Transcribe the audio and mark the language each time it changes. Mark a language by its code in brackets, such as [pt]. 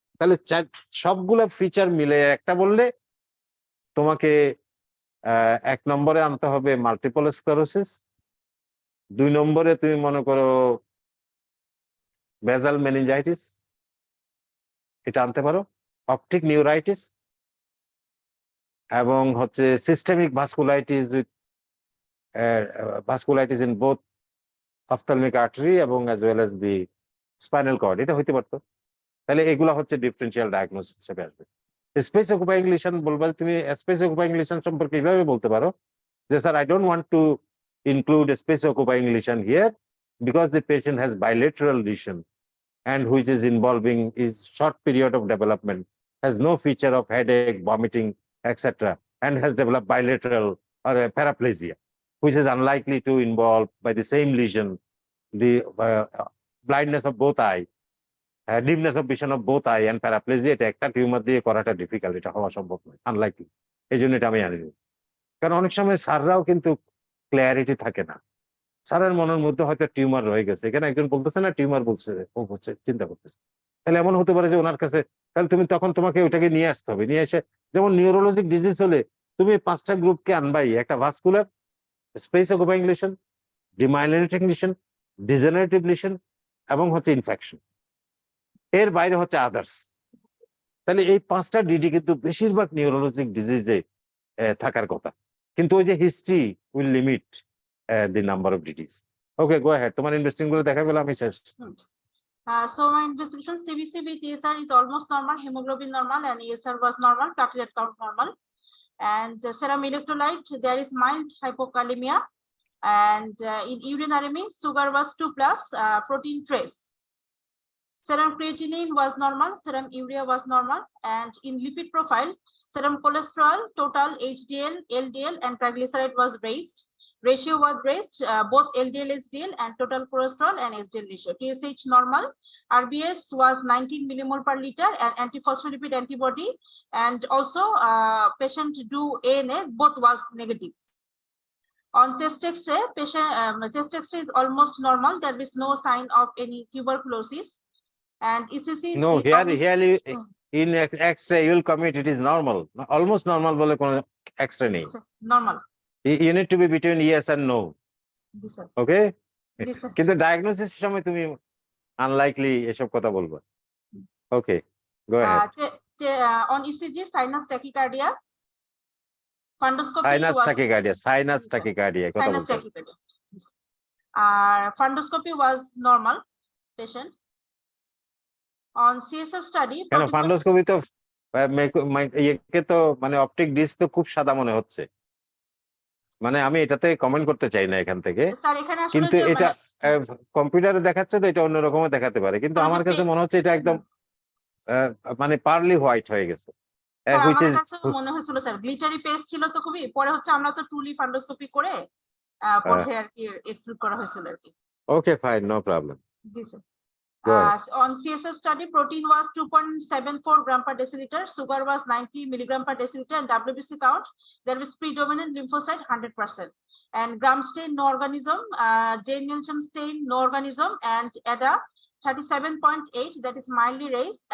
[bn] তাহলে সবগুলা ফিচার মিলে একটা বললে তোমাকে 1 নম্বরে আনতে হবে মাল্টিপল স্ক্লেরোসিস, 2 নম্বরে তুমি মনে করো বেজাল মেনিনজাইটিস, এটা আনতে পারো, অপটিক নিউরাইটিস, এবং হচ্ছে systemic vasculitis [en] with vasculitis in both ophthalmic artery [bn] এবং [en] as well as the spinal cord, [bn] এটা হইতে পারতো। তাহলে এগুলা হচ্ছে ডিফারেন্সিয়াল ডায়াগনোসিস হিসেবে আসবে। স্পেস অকুপাইং লিশন বলবে, তুমি স্পেস অকুপাইং লিশন সম্পর্কে এইভাবে বলতে পারো যে [en] Sir I don't want to include a space occupying lesion here because the patient has bilateral lesion and which is involving is short period of development, has no feature of headache, vomiting, etc., and has developed bilateral or a paraplegia, which is unlikely to involve by the same lesion the blindness of both eye, dimness of vision of both eye and paraplegia। [bn] এটা একটা tumour দিয়ে করাটা difficult, এটা হওয়া সম্ভব নয়, unlikely. এই জন্য এটা আমি আনিনি। কারণ অনেক সময় স্যাররাও কিন্তু ক্লিয়ারিটি থাকে না, স্যারের মনের মধ্যে হয়তো টিউমার রয়ে গেছে, এখানে একজন বলতেছে না টিউমার বলছে, ও হচ্ছে চিন্তা করতেছে, তাহলে এমন হতে পারে যে ওনার কাছে, তাহলে তুমি তখন তোমাকে ওটাকে নিয়ে আসতে হবে, নিয়ে এসে, যেমন নিউরোলজিক ডিজিজ হলে তুমি 5টা গ্রুপকে আনবাই, একটা vascular, space occupying lesion, demyelinating lesion, degenerative lesion এবং হচ্ছে ইনফেকশন, এর বাইরে হচ্ছে আদার্স। তাহলে এই 5টা ডিডি কিন্তু বেশিরভাগ নিউরোলজিক ডিজিজে থাকার কথা, কিন্তু ওই যে [en] History will limit the number of DDs. Okay, go ahead, [bn] তোমার ইনভেস্টিং গুলো দেখা গেল, আমি শেষ। [en] So my investigation, CBC with ESR is almost normal, hemoglobin normal, and ESR was normal, platelet count normal, and serum electrolyte, there is mild hypokalemia, and in urinary sugar was 2+, protein trace. Serum creatinine was normal, serum urea was normal, and in lipid profile, serum cholesterol, total HDL, LDL, and triglyceride was raised. Ratio was raised, both LDL, HDL, and total cholesterol and HDL ratio. TSH normal, RBS was 19 millimole per liter, and antiphospholipid antibody, and also patient do ANA, both was negative. On chest X-ray, patient chest X-ray is almost normal. There is no sign of any tuberculosis. And ECC. No, here in X-ray you will commit it is normal, almost normal [bn] বলে কোনো X-ray নেই, [en] normal. You need to be between yes and no. Yes, sir. Okay? Yes, sir. [bn] কিন্তু diagnosis সময় তুমি unlikely এসব কথা বলবা। [en] Okay, go ahead. On ECG, sinus tachycardia, fundoscopy [bn] sinus tachycardia কথা [en] sinus [bn] বলছো। [en] tachycardia. Fundoscopy was normal patient. On CSF study, [bn] কেন ফান্ডোস্কোপি তো ইয়েকে তো মানে অপটিক ডিস্ক তো খুব সাদা মনে হচ্ছে, মানে আমি এটাতে কমেন্ট করতে চাই না এখান থেকে, স্যার এখানে আসলে কিন্তু এটা কম্পিউটারে দেখাচ্ছে তো এটা অন্যরকম দেখাতে পারে, কিন্তু আমার কাছে মনে হচ্ছে এটা একদম মানে পার্লি হোয়াইট হয়ে গেছে। আমার কাছে মনে হয়েছিল স্যার গ্লিটারি পেস্ট ছিল তো খুবই, পরে হচ্ছে আমরা তো টুলি ফান্ডোস্কোপি করে পরে আর কি এক্সক্লুড করা হয়েছিল আর কি। [en] Okay fine, no problem. [bn] G sir. [en] On CSF study, protein was 2.74 gram per deciliter, sugar was 90 milligram per deciliter, and WBC count, there was predominant lymphocyte 100%. And gram stain, no organism, J-Nielsen stain, no organism, and ADA 37.8, that is mildly raised.